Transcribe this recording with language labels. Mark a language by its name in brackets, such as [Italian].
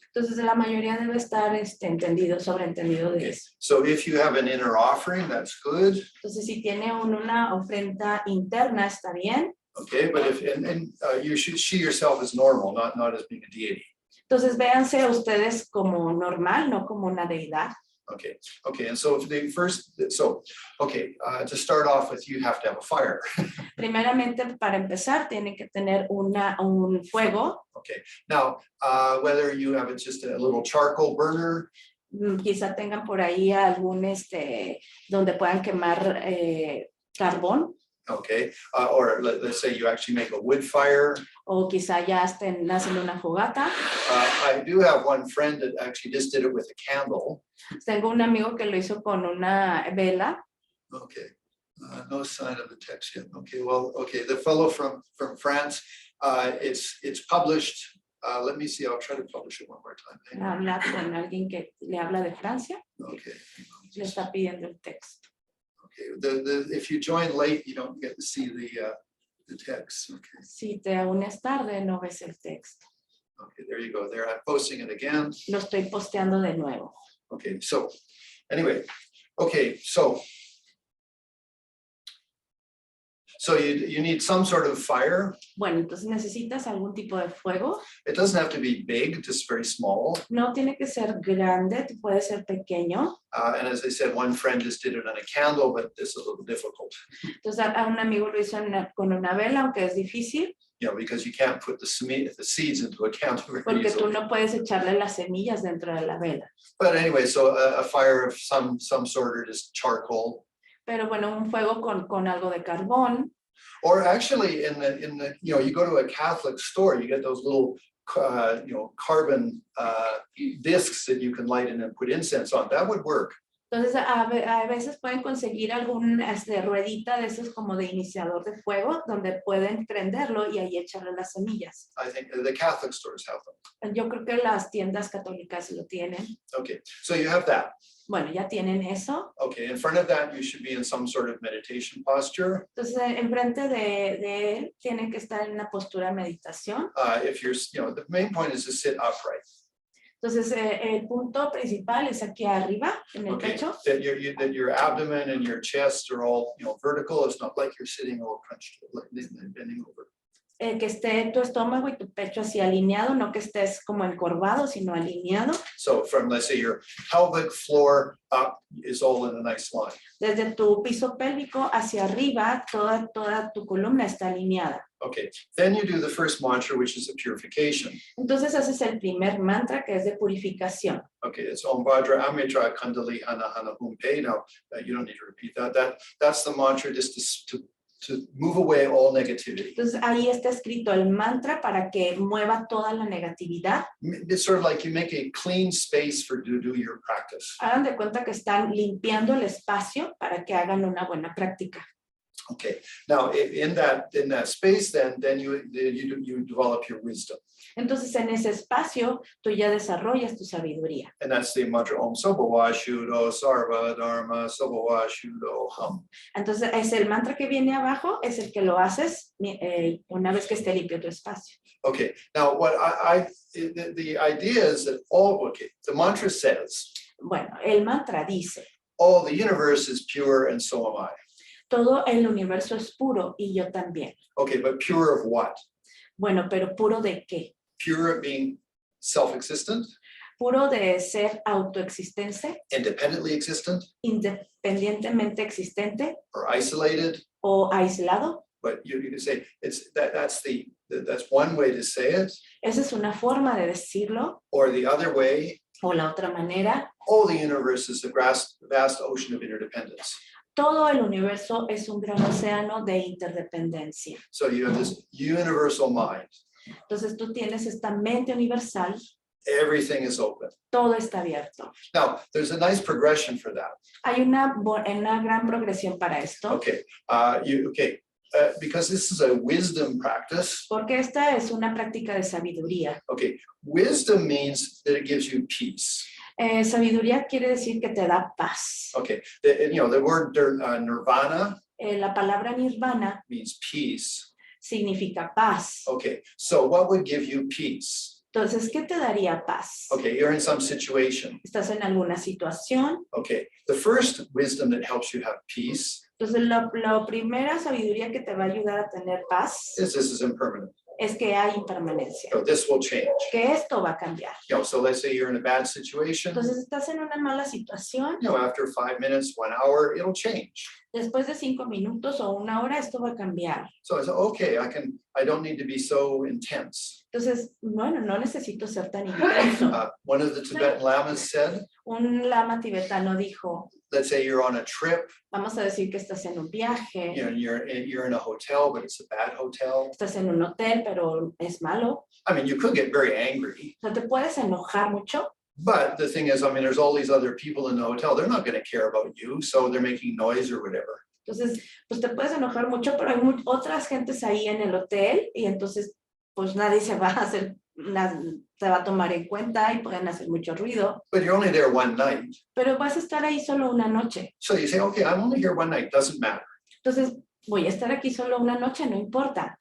[Spanish] Entonces la mayoría debe estar entendido, sobreentendido de [English] Okay. [Spanish] eso. [English] So if you have an inner offering, that's good. [Spanish] Entonces si tiene una ofrenda interna está bien. [English] Okay, but if you should, she yourself is normal, not as being a deity. [Spanish] Entonces véanse ustedes como normal, no como una deidad. [English] Okay, okay, and so to start off with, you have to have a fire. [Spanish] Primeramente, para empezar, tienen que tener un fuego. [English] Okay, now whether you have just a little charcoal burner. [Spanish] Quizá tengan por ahí algún donde puedan quemar carbón. [English] Okay, or let's say you actually make a wood fire. [Spanish] O quizá ya estén haciendo una fogata. [English] I do have one friend that actually just did it with a candle. [Spanish] Tengo un amigo que lo hizo con una vela. [English] Okay, no sign of the text yet. Okay, well, okay, the fellow from France, it's published. Let me see, I'll try to publish it one more time. [Spanish] Habla con alguien que le habla de Francia. [English] Okay. [Spanish] Le está pidiendo el texto. [English] Okay, if you join late, you don't get to see the text. Okay. [Spanish] Si te unes tarde, no ves el texto. [English] Okay, there you go. There, I'm posting it again. [Spanish] Lo estoy posteando de nuevo. [English] Okay, so anyway, okay, so you need some sort of fire. [Spanish] Bueno, entonces necesitas algún tipo de fuego. [English] It doesn't have to be big, just very small. [Spanish] No tiene que ser grande, puede ser pequeño. [English] And as I said, one friend just did it on a candle, but this is a little difficult. [Spanish] Entonces a un amigo lo hizo con una vela, aunque es difícil. [English] You know, because you can't put the seeds into a candle very [Spanish] Porque tú [English] easily. [Spanish] no puedes echarle las semillas dentro de la vela. [English] But anyway, so a fire of some sort, or just charcoal. [Spanish] Pero bueno, un fuego con algo de carbón. [English] Or actually, in the you go to a Catholic store, you get those little carbon discs that you can light in and put incense on. That would work. [Spanish] Entonces a veces pueden conseguir algún ruedita de esos como de iniciador de fuego donde pueden prenderlo y ahí echarle las semillas. [English] I think the Catholic stores have them. [Spanish] Yo creo que las tiendas católicas lo tienen. [English] Okay, so you have that. [Spanish] Bueno, ya tienen eso. [English] Okay, in front of that, you should be in some sort of meditation posture. [Spanish] Entonces, enfrente de él tienen que estar en una postura de meditación. [English] If you're, the main point is to sit upright. [Spanish] Entonces, el punto principal es aquí arriba, en el pecho. [English] That your abdomen and your chest are all, vertical. It's not like you're sitting all crunched, like bending over. [Spanish] Que esté tu estómago y tu pecho así alineado, no que estés como encorvado, sino alineado. [English] So from, let's say, your pelvic floor up is all in a nice line. [Spanish] Desde tu piso pélvico hacia arriba, toda tu columna está alineada. [English] Okay, then you do the first mantra, which is a purification. [Spanish] Entonces haces el primer mantra, que es de purificación. [English] Okay, it's [Sanskrit] Om Vajra Amitra Kundali Hana Hana Humpe. [English] Now, you don't need to repeat that. That's the mantra just to move away all negativity. [Spanish] Entonces ahí está escrito el mantra para que mueva toda la negatividad. [English] It's sort of like you make a clean space to do your practice. [Spanish] Hagan de cuenta que están limpiando el espacio para que hagan una buena práctica. [English] Okay, now in that space, then you develop your wisdom. [Spanish] Entonces en ese espacio tú ya desarrollas tu sabiduría. [English] And that's the mantra [Sanskrit] Om Sabhava Shuddho Sarva Dharma Sabhava Shuddho Hum. [Spanish] Entonces es el mantra que viene abajo, es el que lo haces una vez que esté limpio tu espacio. [English] Okay, now what the idea is that the mantra says, [Spanish] Bueno, el mantra dice, [English] the universe is pure and so am I. [Spanish] todo el universo es puro y yo también. [English] Okay, but pure of what? [Spanish] Bueno, pero ¿puro de qué? [English] Pure of being self-existent? [Spanish] Puro de ser autoexistente, [English] Independently existent? [Spanish] independientemente existente [English] Or isolated? [Spanish] o aislado. [English] But you can say that's one way to say it. [Spanish] Esa es una forma de decirlo. [English] Or the other way, [Spanish] O la otra manera, [English] the universe is a vast ocean of interdependence. [Spanish] todo el universo es un gran océano de interdependencia. [English] So you have this universal mind. [Spanish] Entonces tú tienes esta mente universal, [English] Everything is open. [Spanish] todo está abierto. [English] Now, there's a nice progression for that. [Spanish] Hay una gran progresión para esto, [English] Okay, because this is a wisdom practice. [Spanish] porque esta es una práctica de sabiduría. [English] Okay, wisdom means that it gives you peace. [Spanish] Sabiduría quiere decir que te da paz. [English] Okay, the word nirvana [Spanish] La palabra nirvana [English] means peace. [Spanish] significa paz. [English] Okay, so what would give you peace? [Spanish] Entonces, ¿qué te daría paz? [English] Okay, you're in some situation. [Spanish] ¿Estás en alguna situación? [English] Okay, the first wisdom that helps you have peace [Spanish] Entonces, la primera sabiduría que te va a ayudar a tener paz [English] is this is impermanent. [Spanish] es que hay impermanencia, [English] So this will change. [Spanish] que esto va a cambiar. [English] So let's say you're in a bad situation. [Spanish] Entonces, estás en una mala situación, [English] After 5 minutes, 1 hour, it'll change. [Spanish] después de 5 minutos o 1 hora, esto va a cambiar. [English] So it's okay, I don't need to be so intense. [Spanish] Entonces, bueno, no necesito ser tan intenso. [English] One of the Tibetan lamas said, [Spanish] Un lama tibetano dijo, [English] let's say you're on a trip, [Spanish] vamos a decir que estás en un viaje, [English] you're in a hotel, but it's a bad hotel. [Spanish] estás en un hotel, pero es malo. [English] I mean, you could get very angry, [Spanish] O sea, te puedes enojar mucho, [English] but the thing is, I mean, there's all these other people in the hotel, they're not going to care about you, so they're making noise or whatever. [Spanish] entonces, pues te puedes enojar mucho, pero hay otras gentes ahí en el hotel y entonces, pues nadie se va a hacer, te va a tomar en cuenta y pueden hacer mucho ruido. [English] But you're only there one night. [Spanish] Pero vas a estar ahí solo una noche. [English] So you say, okay, I'm only here one night, doesn't matter. [Spanish] Entonces, voy a estar aquí solo una noche, no importa.